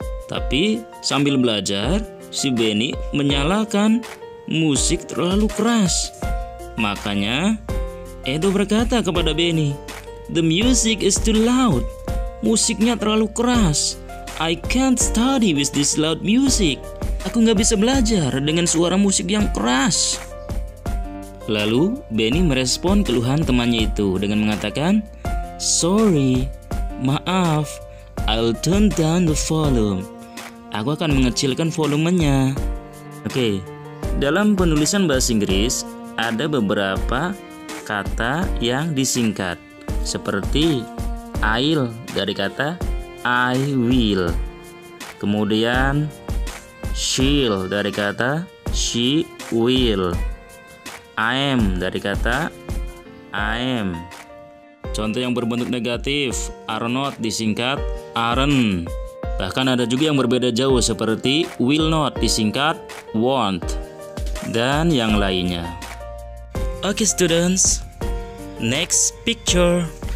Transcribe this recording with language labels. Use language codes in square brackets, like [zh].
[id] Tapi sambil belajar, si Benny menyalakan musik terlalu keras. Makanya Edo berkata kepada Benny, [en] "The music is too loud." [id] Musiknya terlalu keras. [en] "I can't study with this loud music." [id] Aku nggak bisa belajar dengan suara musik yang keras. Lalu Benny merespon keluhan temannya itu dengan mengatakan, [en] "Sorry, [id] maaf, [en] I'll turn down the volume." [id] Aku akan mengecilkan volumenya. Oke, dalam penulisan bahasa Inggris ada beberapa kata yang disingkat, seperti I'll dari kata I will. Kemudian she'll dari kata she will. I am dari kata I am. Contoh yang berbentuk negatif, are not disingkat aren't. Bahkan ada juga yang berbeda jauh seperti will not disingkat won't, dan yang lainnya. [en] Oke students, next picture.